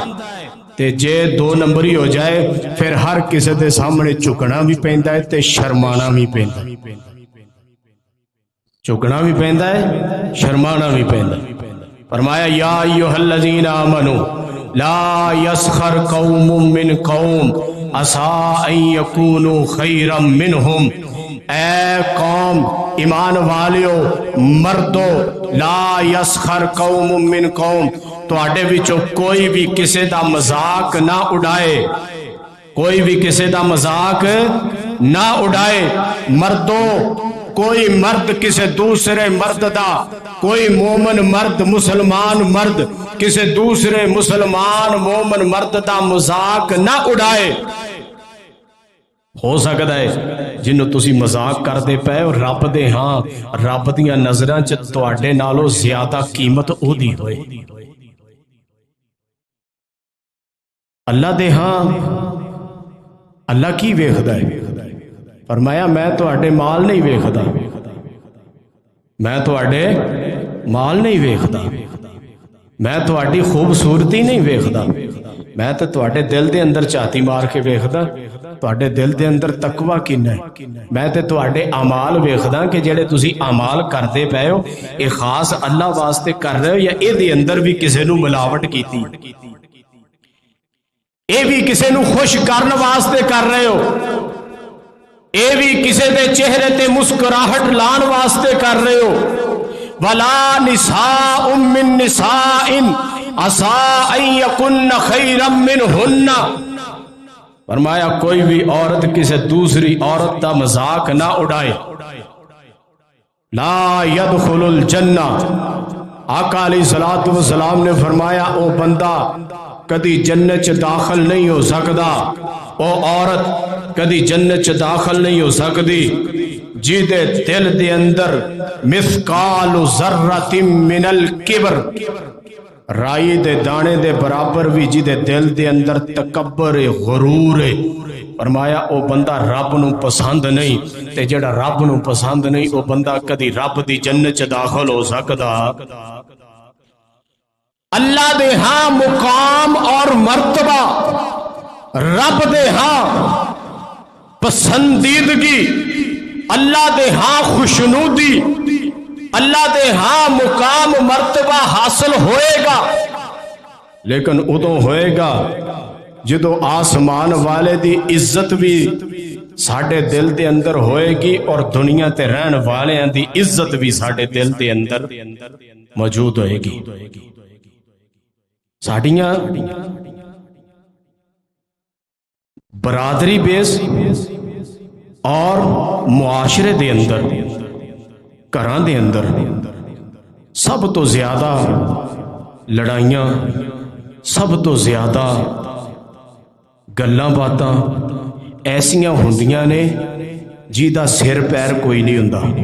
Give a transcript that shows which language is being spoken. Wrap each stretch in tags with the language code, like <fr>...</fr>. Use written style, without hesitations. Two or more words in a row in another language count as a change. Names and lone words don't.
<pa>تے جے دو نمبری ہو جائے پھر ہر کسی دے سامنے چکنا بھی پیندا ہے تے شرمانا بھی پیندا ہے, چکنا بھی پیندا ہے, شرمانا بھی پیندا ہے.</pa> <ar>فرمایا یا ایھا الذین آمنوا لا یسخر قوم من قوم عسیٰ ان یکونوا خیرا منہم.</ar> <pa>اے قوم ایمان والیو مردو,</pa> <ar>لا یسخر قوم من قوم,</ar> <pa>تواڈے وچوں کوئی بھی کسے دا مذاق نہ اڑائے, کوئی بھی کسے دا مذاق نہ اڑائے. مردو کوئی مرد کسے دوسرے مرد دا, کوئی مومن مرد مسلمان مرد کسے دوسرے مسلمان مومن مرد دا مذاق نہ اڑائے. ہو سکتا ہے جنہوں تسی مذاق کر دے پے اور رب دے ہاں رب دیاں نظراں چ تواڈے نالوں زیادہ قیمت او دی ہوئے. اللہ دے ہاں اللہ کی ویکھدا ہے؟ فرمایا میں تواڈے مال نہیں ویکھدا, میں تواڈے مال نہیں ویکھدا, میں تواڈی خوبصورتی نہیں ویکھدا, میں تے تواڈے دل دے اندر چاتی مار کے ویکھدا تواڈے دل دے اندر تقوی کنا ہے. میں تے تواڈے اعمال ویکھدا کہ جڑے تسی اعمال کردے پئے ہو اے خاص اللہ واسطے کر رہے ہو یا اے دے اندر بھی کسے نو ملاوٹ کیتی, اے بھی کسے نو خوش کرن واسطے کر رہے ہو, اے بھی کسے دے چہرے تے مسکراہٹ لان واسطے کر رہے ہو.</pa> <ar>ولا نساء من نساء عسیٰ ان یکن خیرا منہن.</ar> <pa>فرمایا کوئی بھی عورت کسی دوسری عورت دا مذاق نہ اڑائے.</pa> <ar>لا يدخل الجنہ,</ar> <pa>آقا</pa> <ar>علیہ الصلوۃ والسلام</ar> <pa>نے فرمایا او بندہ کدی جنت چ داخل نہیں ہو سکدا, او عورت کدی جنت چ داخل نہیں ہو سکدی جی دے دل دے اندر</pa> <ar>مثقال ذرۃ من الکبر,</ar> <pa>رائی دے دانے دے برابر بھی جی دے دل دے اندر تکبر غرور ہے. فرمایا او بندہ رب نو پسند نہیں, تے جڑا رب نو پسند نہیں او بندہ کدی رب دی جنت چ داخل ہو سکدا. اللہ دے ہاں مقام اور مرتبہ, رب دے ہاں پسندیدگی, اللہ دے ہاں خوشنودی, اللہ دے ہاں مقام مرتبہ حاصل ہوئے گا, لیکن ادو ہوئے گا جدو آسمان والے دی عزت بھی ساڈے دل دے اندر ہوئے گی اور دنیا تے رہن والیاں دی عزت بھی ساڈے دل دے اندر موجود ہوئے گی. ساڈیاں برادری بیس اور معاشرے دے اندر، گھراں دے اندر سب تو زیادہ لڑائیاں، سب تو زیادہ گلاں باتاں ایسیاں ہوندیاں نے جہدا سر پیر کوئی نہیں ہوندا.</pa>